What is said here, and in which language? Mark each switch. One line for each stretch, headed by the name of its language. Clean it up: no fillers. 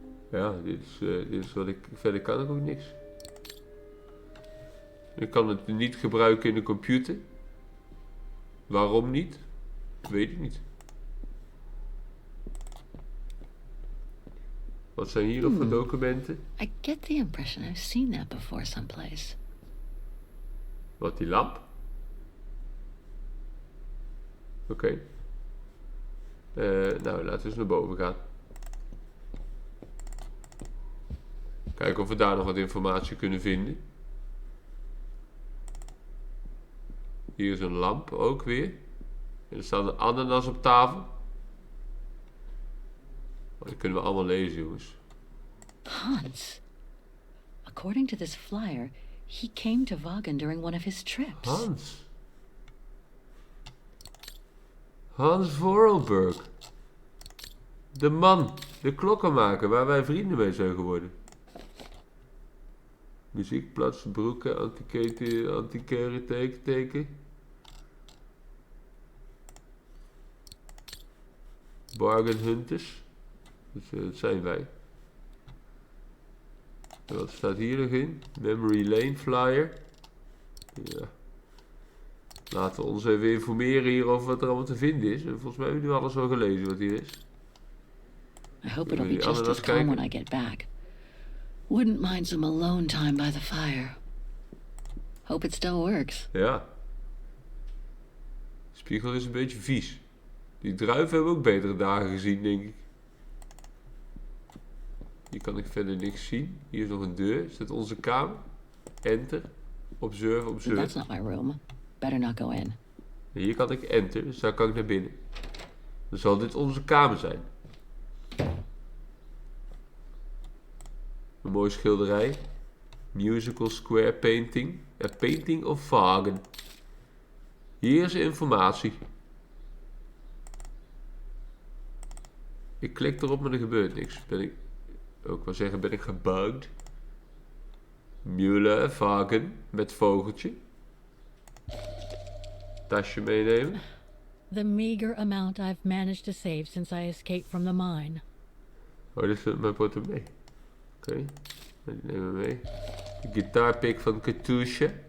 Dutch: Ja, dit is wat ik... Verder kan ik ook niks. Ik kan het niet gebruiken in de computer. Waarom niet? Weet ik niet. Wat zijn hier nog voor documenten?
English: I get the impression I've seen that before someplace.
Dutch: Wat, die lamp? Oké. Nou, laten we eens naar boven gaan. Kijken of we daar nog wat informatie kunnen vinden. Hier is een lamp ook weer. En er staat een ananas op tafel. Oh, dat kunnen we allemaal lezen, jongens. Hans.
English: According to this flyer, he came to Vaghen during one of his trips.
Dutch: Hans. Hans Vorarlberg. De man, de klokkenmaker waar wij vrienden mee zijn geworden. Muziekplaats, broeken, antiquaire teken. Bargain hunters. Dat zijn wij. En wat staat hier nog in? Memory Lane flyer. Ja. Laten we ons even informeren hier over wat er allemaal te vinden is. En volgens mij hebben we nu alles al gelezen wat hier is.
English: I hope it'll be just as calm when I get back. Wouldn't mind some alone time by the fire. Hope it still works.
Dutch: Ja. De spiegel is een beetje vies. Die druiven hebben ook betere dagen gezien, denk ik. Hier kan ik verder niks zien. Hier is nog een deur. Is dit onze kamer? Enter. Observe.
English: That's not my room. Better not go in.
Dutch: En hier kan ik enter, dus daar kan ik naar binnen. Dan zal dit onze kamer zijn. Een mooie schilderij.
English: Musical square painting. A painting of Vaghen.
Dutch: Hier is informatie. Ik klik erop, maar er gebeurt niks. Ben ik gebugged? Müller, Vaghen, met vogeltje. Tasje meenemen.
English: The meager amount I've managed to save since I escaped from the mine.
Dutch: Oh, dit is mijn portemonnee. Oké, die nemen we mee. De gitaarpick van Katusha.